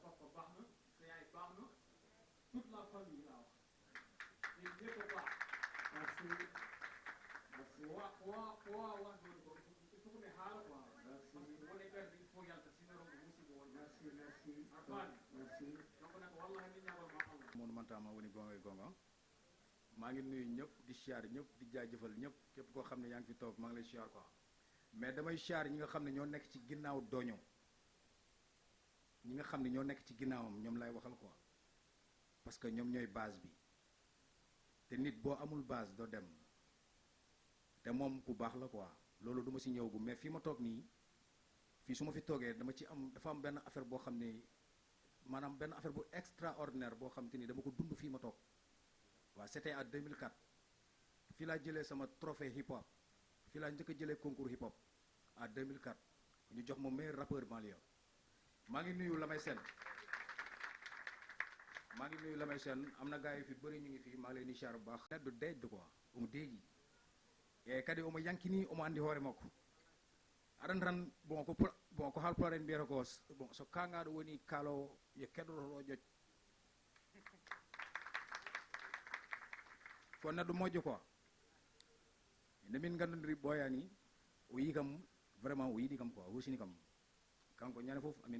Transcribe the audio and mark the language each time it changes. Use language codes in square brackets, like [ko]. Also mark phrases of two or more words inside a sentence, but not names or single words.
[wo] baax na sa yaay baax na [fr] toute la famille [wo] laa wax ñun ñëpp a baax merci merci wa wax ko ko ne xaala quoi [fr] parce que [wo] wala gardi il faut yàlla sinaro musibo won merci arfan merci donc nag wallahi ni ñaawal ma Allah monumenta ma woni gonga maa ngi nuyu ñëpp di siyaar ñëpp di jaajëfal ñëpp képp koo xam ne yaa ngi fi toog maa ngi lay siyaar quoi mais damay siyaar ñi nga xam ne ñoo nekk ci ginnaaw Doño ñi nga xam ne ñoo nekk ci ginnaawam ñoom lay waxal quoi parce que ñoom ñooy base bi te nit boo amul base doo dem te moom ku baax la quoi loolu du ma si ñëw gu mais fii ma toog nii fii su ma fi toogee dama ci am dafa am benn affaire boo xam ne maanaam benn affaire bu extraordinaire boo xam te ni dama ko dund fii ma toog waaw [fr] c'était en 2004 [wo] fii laa jëlee sama trophée hip hop fii laa njëkk a jëlee concours hip hop en 2004 ñu jox ma meilleur rappeur banlieue maa ngi nuyu Lamay Sène am na gars yi fi bëri ñu ngi fii maa ngi leen di siyaar bu baax [ff] neddu deej quoi omo deeƴi e kadi omo yankini omo andi hoore makko aɗan tan bon ko haalpulaar en mbiyata ko bon so kangaɗo woni kaalowo yo keɗoto ƴoƴ ko neɗɗo moƴƴo quoi nde min gandodiri ɓooyani o yi kam vraiment o yiɗi kam quoi o husini kam kanko ñande fof amin